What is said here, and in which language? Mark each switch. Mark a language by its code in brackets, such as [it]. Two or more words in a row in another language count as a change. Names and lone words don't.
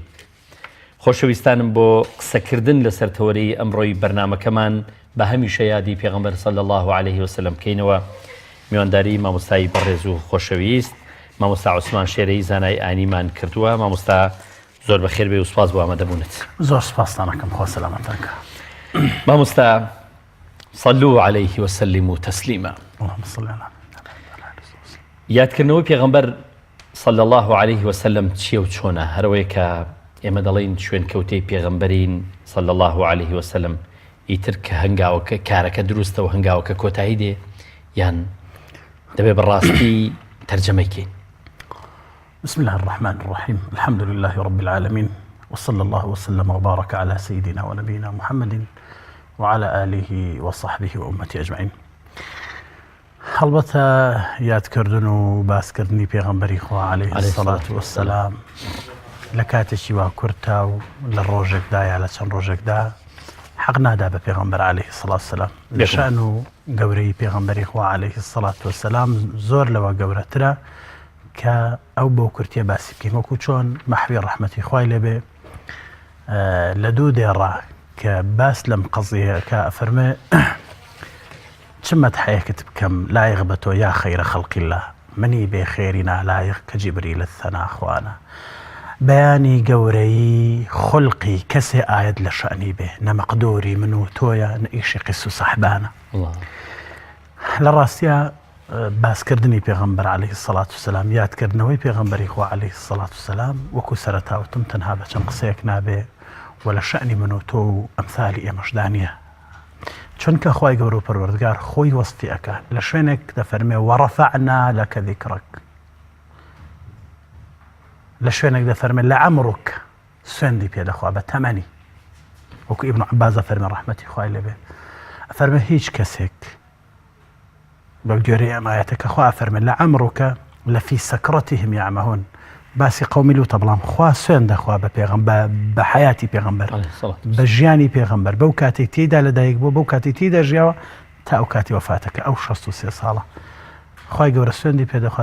[ckb] خۆشەویستانم، بۆ قسەکردن لەسەر تەوەرەی ئەمڕۆی بەرنامەکەمان بە هەمیشە یادی پێغەمبەر [ar] صلی الله عليه وسلم [ckb] بکەینەوە. میوانداری مامۆستای بەڕێز و خۆشەویست مامۆستا عوسمان شێرەی زانای ئاینیمان کردووە. مامۆستا زۆر بەخێر بێ و سوپاس بۆ ئامادەبوونت. زۆر سوپاستان دەکەم، خوا سەلامەتەکە. [ar] مامۆستا صلوا عليه وسلموا تسلیما. اللهم صل على [ckb] یادکردنەوەی پێغەمبەر [ar] صلی الله عليه وسلم [ckb] چیە و چۆنە؟ هەرەوەی کە ئێمە دەڵێن شوێنکەوتەی پێغەمبەرین [ar] صلی الله عليه وسلم، [ckb] ئیتر کە هەنگاوەکە کارەکە دروستە و هەنگاوەکە کۆتایی دێ یان دەبێ بەڕاستی تەرجەمەیکەین؟ [ar] بسم الله الرحمن الرحيم، الحمد لله رب العالمين، وصلى الله وسلم وبارك على سيدنا ونبينا محمد وعلى آله وصحبه وأمته أجمعين. [ckb] هەڵبەتە یادکردن و باسکردنی پێغەمبەری خوا [ar] عليه الصلاة والسلام [ckb] لە کاتێکی وا کورتە و لە ڕۆژێکدا یا لە چەند ڕۆژێکدا حەق نادا بە پێغەمبەر [ar] عليه الصلاة والسلام. [ckb] لە شأن و گەورەی پێغەمبەری خوا [ar] عليه الصلاة والسلام [ckb] زۆر لەوە گەورەترە کە ئەو بۆ کورتیە باسی بکەین، وەکو چۆن مەحوی ڕەحمەتی خوای لێبێ لە دوو دێڕا کە باس لەم قەزیە کە ئەفەرمێ چ مەدحەیەکت بکەم لایق بە تۆ یا خەیرە خەڵقی الله، منی بێ خێری نالایق کە جیبریل الثەنا خوانە. بەیانی گەورەی خولقی کەسێ ئاەت لە شەعنی بێ، نەمەقدۆری من و تۆیە نەئیشی قیس و سەحبانە. لە ڕاستیە باسکردنی پێغەمبەر [ar] عليه الصلاة والسلام، [ckb] یادکردنەوەی پێغەمبەری خوا [ar] عليه الصلاة والسلام [ckb] وەکو سەرەتاوتم تەنها بە چەند قسەیەک نابێ و لە شەعنی من و تۆ و ئەمثالی ئێمەشدا نییە، چونکە خوای گەورە و پەروەردگار خۆی وەسفی ئەکا لە شوێنێک دەفەرمێ [ar] وەڕەفەعنا لەکە ذیکرەک، [ckb] لە شوێنێک دەفەرمێ لەعەمڕک سوێندی پێدەخوا بە تەمەنی، وەکو ئیبن عەباس ئەفەرمێ ڕەحمەتی خوای لێبێ ئەفەرمێ هیچ کەسێک بەو گوێرەی ئەم ئایەتەکە خوا ئەفەرمێ [ar] لەعەمڕکە لەفی سەکرەتیهم یەعمەهون، [ckb] باسی قەومی لوتە، بەڵام خوا سوێن دەخوا بە پێغەمبەر، بە حەیاتی پێغەمبەر، بە ژیانی پێغەمبەر، بەو کاتێک تێیدا لەدایک بوو، بەو کاتی تێیدا ژیاوە تا ئەو کاتی وەفاتەکە ئەو 63 ساڵە خوای گەورە سوێندی پێدەخوا.